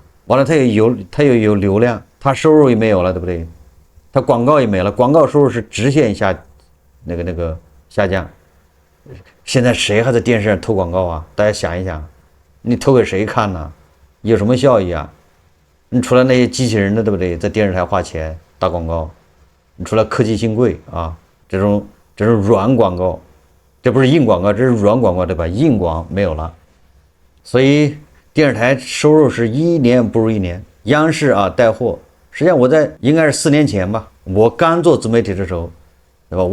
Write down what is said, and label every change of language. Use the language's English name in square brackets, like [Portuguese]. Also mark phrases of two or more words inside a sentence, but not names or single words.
[Chinese] 完了，他也有流量，他收入也沒有了，對不對？他廣告也沒了，廣告收入是直線下那個下降。現在誰還在電視上投廣告啊？大家想一想，你投給誰看呢？有什麼效益啊？你除了那些機器人的，對不對？在電視台花錢打廣告，你除了科技新貴這種軟廣告，這不是硬廣告，這是軟廣告，對吧？硬廣沒有了，所以電視台收入是一年不如一年。央視帶貨，實際上我在應該是4年前吧，我剛做自媒體的時候，對吧？